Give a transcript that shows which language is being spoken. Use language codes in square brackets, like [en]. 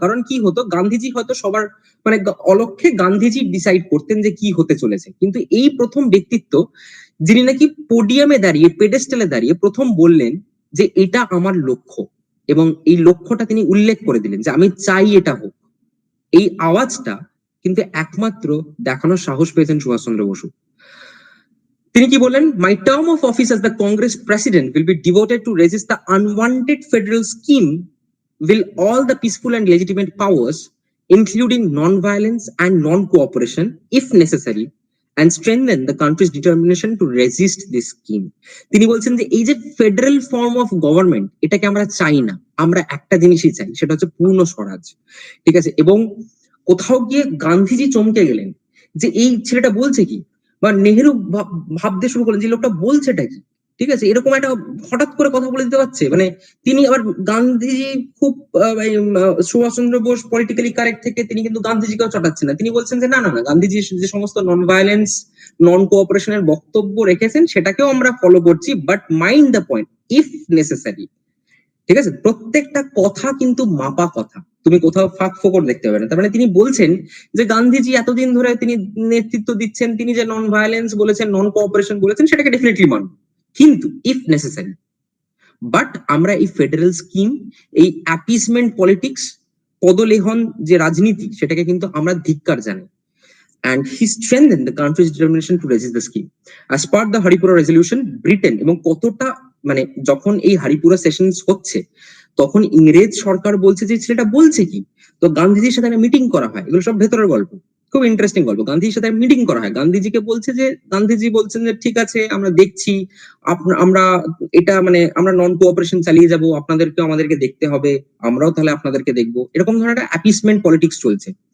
[bn] কারণ কি হতো, গান্ধীজি হয়তো সবার মানে অলক্ষ্যে গান্ধীজি ডিসাইড করতেন যে কি হতে চলেছে, কিন্তু এই প্রথম ব্যক্তিত্ব যিনি নাকি পোডিয়ামে দাঁড়িয়ে, পেডেস্টালে দাঁড়িয়ে প্রথম বললেন যে এটা আমার লক্ষ্য, এবং এই লক্ষ্যটা তিনি উল্লেখ করে দিলেন যে আমি চাই এটা হোক। এই আওয়াজটা কিন্তু একমাত্র দেখানোর সাহস পেয়েছেন সুভাষচন্দ্র বসু। তিনি কি বলেন, [en] My term of office as the Congress president will be devoted to resist the unwanted federal scheme will all the peaceful and legitimate powers, including non-violence and non-cooperation, if necessary, and strengthen the country's determination to resist this scheme. [bn] তিনি বলছেন যে এই যে federal form of government, এটাকে আমরা চাই না, আমরা একটা জিনিসই চাই, সেটা হচ্ছে পূর্ণ স্বরাজ, ঠিক আছে। এবং কোথাও গিয়ে গান্ধীজি চমকে গেলেন যে এই ছেলেটা বলছে কি, বা নেহেরু ভাবতে শুরু করলেন যে লোকটা বলছেটা কি, ঠিক আছে, এরকম একটা হঠাৎ করে কথা বলে দিতে পারছে। মানে তিনি আবার গান্ধীজি খুব সুভাষচন্দ্র বোস পলিটিক্যালি কারেক্ট থেকে তিনি কিন্তু গান্ধীজিকেও চটাচ্ছেন না, তিনি বলছেন যে না না না, গান্ধীজি যে সমস্ত নন ভায়োলেন্স, নন কোঅপারেশনের বক্তব্য রেখেছেন সেটাকেও আমরা ফলো করছি, [en] but mind the point, if necessary, [bn] ঠিক আছে। প্রত্যেকটা কথা কিন্তু মাপা কথা, তুমি কোথাও ফাঁক ফোকর দেখতে পাবে না। তার মানে তিনি বলছেন যে গান্ধীজি এতদিন ধরে তিনি নেতৃত্ব দিচ্ছেন, তিনি যে নন ভায়োলেন্স বলেছেন, নন কোঅপারেশন বলেছেন, সেটাকে ডেফিনেটলি মানব, কিন্তু [en] If necessary. [bn] বাট আমরা এই ফেডারেল স্কিম, এই অ্যাপিসমেন্ট পলিটিক্স, পদলেহন যে রাজনীতি, সেটাকে কিন্তু আমরা ধিক্কার জানাই। [en] And he strengthened the country's determination to resist the scheme. As part the Haripura resolution, Britain, [bn] এবং কতটা মানে যখন এই হারিপুরা সেশন হচ্ছে, তখন ইংরেজ সরকার বলছে যে ছেলেটা বলছে কি, তো গান্ধীজির সাথে একটা মিটিং করা হয়, এগুলো সব ভেতরের গল্প, খুব ইন্টারেস্টিং গল্প। গান্ধীজির সাথে মিটিং করা হয়, গান্ধীজিকে বলছে যে, গান্ধীজি বলছেন যে ঠিক আছে আমরা দেখছি, আমরা এটা মানে আমরা নন কোঅপারেশন চালিয়ে যাব, আপনাদেরকে আমাদেরকে দেখতে হবে, আমরাও তাহলে আপনাদেরকে দেখবো, এরকম ধরনের একটা অ্যাপিসমেন্ট পলিটিক্স চলছে।